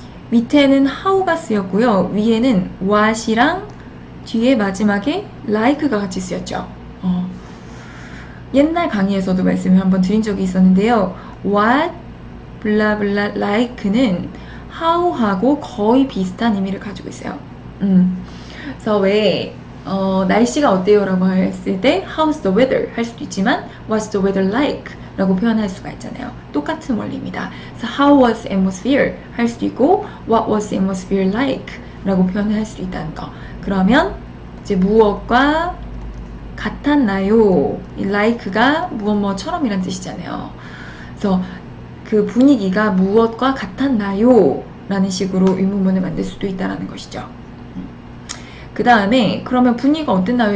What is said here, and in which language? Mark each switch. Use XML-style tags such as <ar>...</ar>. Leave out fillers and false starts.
<ko>밑에는 how가 쓰였고요. 위에는 what이랑 뒤에 마지막에 like가 같이 쓰였죠. 옛날 강의에서도 말씀을 한번 드린 적이 있었는데요. what, 블라블라, like는 how하고 거의 비슷한 의미를 가지고 있어요. 그래서 왜 날씨가 어때요? 라고 했을 때</ko> <en>how's the weather</en> <ko>할 수도 있지만</ko> <en>what's the weather like?</en> <ko>라고 표현할 수가 있잖아요. 똑같은 원리입니다.</ko> <en>그래서 how was the atmosphere</en> <ko>할 수도 있고</ko> <en>what was the atmosphere like?</en> <ko>라고 표현할 수도 있다는 거. 그러면 이제 무엇과 같았나요? 이 like가 무엇 처럼이란 뜻이잖아요. 그래서 그 분위기가 무엇과 같았나요? 라는 식으로 의문문을 만들 수도 있다는 것이죠. 그 다음에 그러면 분위기가 어땠나요?</ko>